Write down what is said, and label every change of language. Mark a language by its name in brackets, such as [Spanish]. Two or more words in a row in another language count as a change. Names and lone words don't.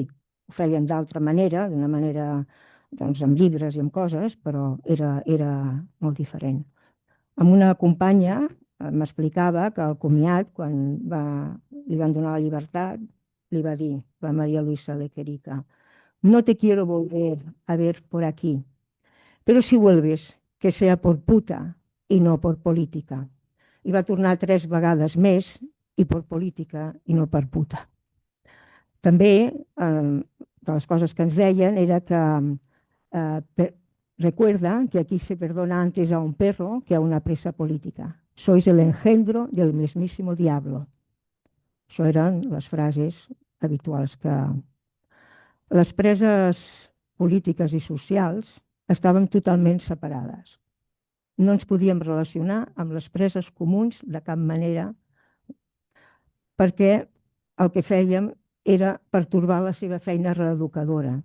[Catalan] Ho fèiem d'altra manera, d'una manera doncs, amb llibres i amb coses, però era molt diferent. Amb una companya m'explicava que al comiat, quan li van donar la llibertat, li va dir, la Maria Luisa Lequerica, [Spanish] no te quiero volver a ver por aquí, pero si vuelves, que sea por puta [Catalan] i no per política. I va tornar 3 vegades més i per política i no per puta. També, de les coses que ens deien era que [Spanish] recuerda que aquí se perdona antes a un perro que a una presa política. Sois el engendro del mismísimo diablo. [Catalan] Això eren les frases habituals que... Les preses polítiques i socials estaven totalment separades. No ens podíem relacionar amb les preses comuns de cap manera perquè el que fèiem era pertorbar la seva feina reeducadora.